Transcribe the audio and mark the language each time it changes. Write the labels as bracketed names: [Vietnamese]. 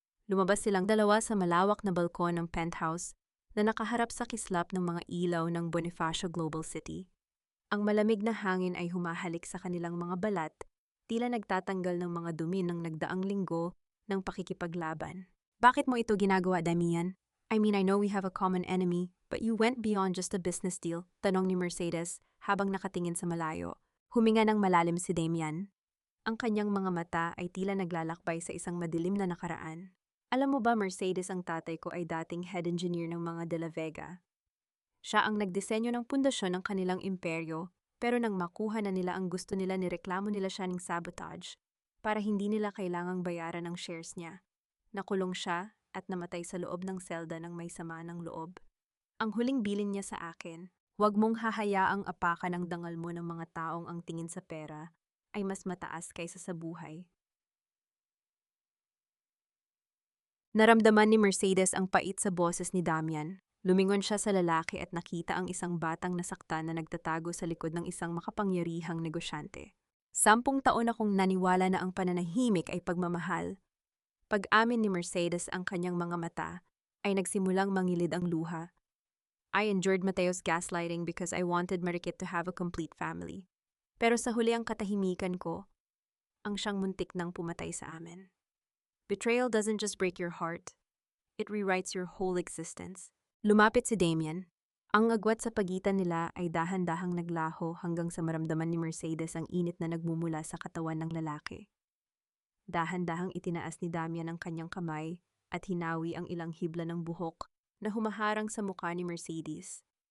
[Filipino] Lumabas silang dalawa sa malawak na balkon ng penthouse na nakaharap sa kislap ng mga ilaw ng Bonifacio Global City. Ang malamig na hangin ay humahalik sa kanilang mga balat, tila nagtatanggal ng mga dumi ng nagdaang linggo ng pakikipaglaban. "Bakit mo ito ginagawa, Damian? [English] I mean, I know we have a common enemy, but you went beyond just a business deal," [Filipino] tanong ni Mercedes habang nakatingin sa malayo. Huminga ng malalim si Damian. Ang kanyang mga mata ay tila naglalakbay sa isang madilim na nakaraan. "Alam mo ba, Mercedes, ang tatay ko ay dating head engineer ng mga De La Vega. Siya ang nagdisenyo ng pundasyon ng kanilang imperyo, pero nang makuha na nila ang gusto nila, nireklamo nila siya ng sabotage para hindi nila kailangang bayaran ang shares niya. Nakulong siya at namatay sa loob ng selda ng may sama ng loob. Ang huling bilin niya sa akin, huwag mong hahayaang apakan ang dangal mo ng mga taong ang tingin sa pera ay mas mataas kaysa sa buhay." Naramdaman ni Mercedes ang pait sa boses ni Damian. Lumingon siya sa lalaki at nakita ang isang batang nasaktan na nagtatago sa likod ng isang makapangyarihang negosyante. 10 taon akong naniwala na ang pananahimik ay pagmamahal." Pag-amin ni Mercedes, ang kanyang mga mata ay nagsimulang mangilid ang luha. [English] "I endured Mateo's gaslighting because I wanted Marikit to have a complete family. [Filipino] Pero sa huli ang katahimikan ko, ang siyang muntik nang pumatay sa amin. [English] Betrayal doesn't just break your heart, it rewrites your whole existence." [Filipino] Lumapit si Damian. Ang agwat sa pagitan nila ay dahan-dahang naglaho hanggang sa maramdaman ni Mercedes ang init na nagmumula sa katawan ng lalaki. Dahan-dahang itinaas ni Damian ang kanyang kamay at hinawi ang ilang hibla ng buhok na humaharang sa mukha ni Mercedes.